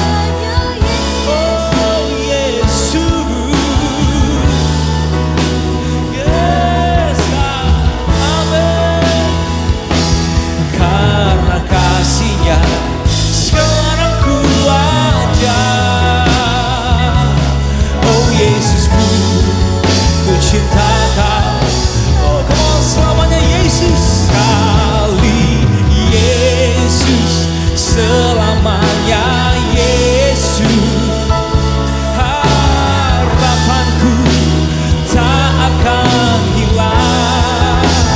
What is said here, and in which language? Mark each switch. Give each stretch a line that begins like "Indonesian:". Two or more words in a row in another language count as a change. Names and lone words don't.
Indonesian: Oh Yesus,
English: yes God,
Indonesian: amin. Karena kasih-Nya sekarang ku ada. Oh Yesusku, ku cinta kau.
English: Oh come on,
Indonesian: selamanya Yesus. Sekali Yesus selamanya Yesus. Harapanku tak akan hilang.